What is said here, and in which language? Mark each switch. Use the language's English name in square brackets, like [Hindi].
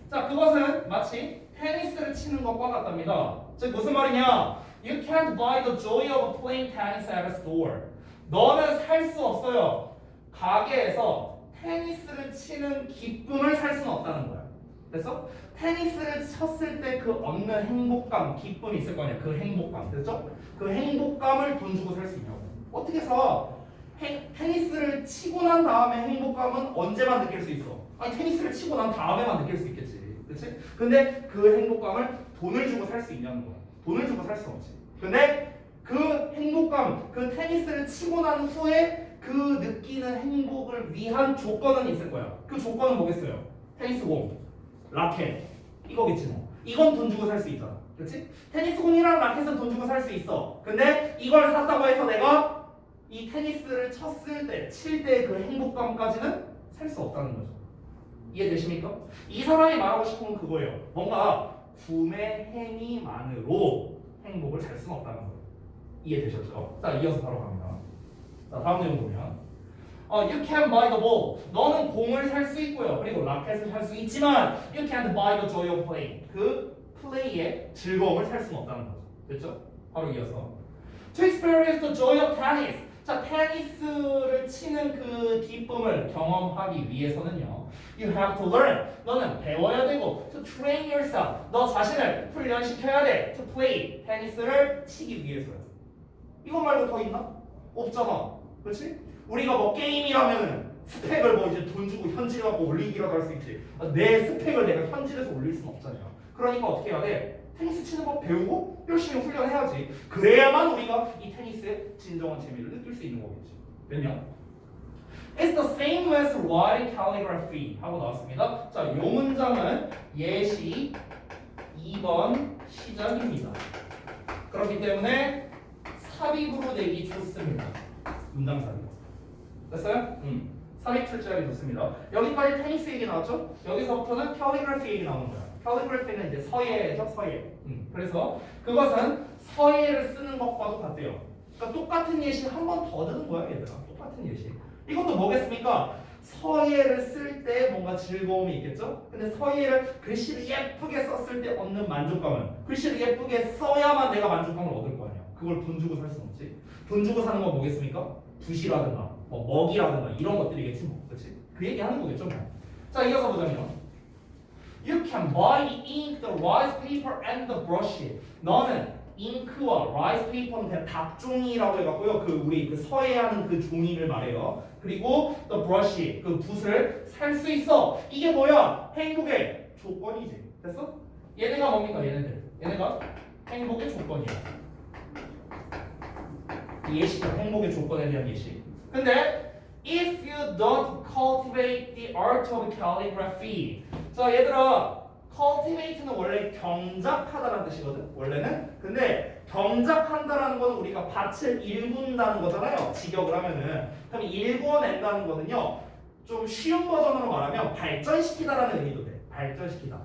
[Korean] 자, 그것은 마치 테니스를 치는 것과 같답니다. 즉 무슨 말이냐? [English] You can't buy the joy of playing tennis at a store. [Korean] 너는 살 수 없어요. 가게에서 테니스를 치는 기쁨을 살 수는 없다는 거야. 됐어? 테니스를 쳤을 때 그 얻는 행복감, 기쁨이 있을 거 아니야. 그 행복감, 됐죠? 그 행복감을 돈 주고 살 수 있냐고. 어떻게 해서 테니스를 치고 난 다음에 행복감은 언제만 느낄 수 있어? 아니 테니스를 치고 난 다음에만 느낄 수 있겠지, 그렇지? 근데 그 행복감을 돈을 주고 살 수 있냐는 거야. 돈을 주고 살 수 없지. 근데 그 행복감, 그 테니스를 치고 난 후에 그 느끼는 행복을 위한 조건은 있을 거야. 그 조건은 뭐겠어요? 테니스공, 라켓, 이거겠지 뭐. 이건 돈 주고 살 수 있잖아, 그렇지? 테니스공이랑 라켓은 돈 주고 살 수 있어. 근데 이걸 샀다고 해서 내가 이 테니스를 쳤을 때, 칠 때 그 행복감까지는 살 수 없다는 거죠. 이해되십니까? 이 사람이 말하고 싶은 건 그거예요. 뭔가 구매 행위만으로 행복을 살 수는 없다는 거예요. 이해되셨죠? 자, 이어서 바로 갑니다. 자, 다음 내용 보면 [English] You can buy the ball. [Korean] 너는 공을 살 수 있고요. 그리고 라켓을 살 수 있지만 [English] You can't buy the joy of playing. [Korean] 그 플레이의 즐거움을 살 수는 없다는 거죠. 됐죠? 바로 이어서 [English] To experience the joy of tennis. [Korean] 자, 테니스를 치는 그 기쁨을 경험하기 위해서는요 [English] You have to learn. [Korean] 너는 배워야 되고 [English] To train yourself. [Korean] 너 자신을 훈련시켜야 돼. [English] To play. [Korean] 테니스를 치기 위해서요. 이거 말고 더 있나? 없잖아. 그렇지? 우리가 뭐 게임이라면은 스펙을 뭐 이제 돈 주고 현질해 갖고 올리기라도 할 수 있지. 내 스펙을 내가 현질해서 올릴 수는 없잖아요. 그러니까 어떻게 해야 돼? 테니스 치는 법 배우고 열심히 훈련해야지. 그래야만 우리가 이 테니스의 진정한 재미를 느낄 수 있는 거겠지. 됐냐? [English] It's the same as writing calligraphy [Korean] 하고 나왔습니다. 자, 요 문장은 예시 2번 시작입니다. 그렇기 때문에 삽입으로 내기 좋습니다. 문장 삽입. 됐어요? 삽입 출제하기 좋습니다. 여기까지 테니스 얘기 나왔죠? 여기서부터는 calligraphy 얘기 나오는 거야. calligraphy는 이제 서예죠, 서예. 그래서 그것은 서예를 쓰는 것과도 같대요. 그러니까 똑같은 예시 한 번 더 드는 거야, 얘들아. 똑같은 예시. 이것도 뭐겠습니까? 서예를 쓸 때 뭔가 즐거움이 있겠죠? 근데 서예를 글씨를 예쁘게 썼을 때 얻는 만족감은 글씨를 예쁘게 써야만 내가 만족감을 얻을 거 아니야. 그걸 돈 주고 살 수는 없지. 돈 주고 사는 건 뭐겠습니까? 붓이라든가 뭐 먹이라든가 이런 것들이겠지 뭐. 그렇지? 그 얘기 하는 거겠죠 뭐. 자, 이어서 보자면 [English] You can buy the ink, the rice paper and the brush. [Korean] 너는 잉크와 라이스 페이퍼는 그냥 답종이라고 해갖고요. 그 우리 그 서예하는 그 종이를 말해요. 그리고 the brush, 그 붓을 살 수 있어. 이게 뭐야? 행복의 조건이지. 됐어? 얘네가 뭡니까? 얘네가 행복의 조건이야. 예시죠. 행복의 조건에 대한 예시. 근데 [English] if you don't cultivate the art of calligraphy. [Korean] 자, 얘들아. cultivate는 원래 경작하다라는 뜻이거든. 원래는. 근데 경작한다라는 건 우리가 밭을 일군다는 거잖아요. 직역을 하면은. 그럼 일궈낸다는 거는요. 좀 쉬운 버전으로 말하면 발전시키다라는 의미도 돼. 발전시키다.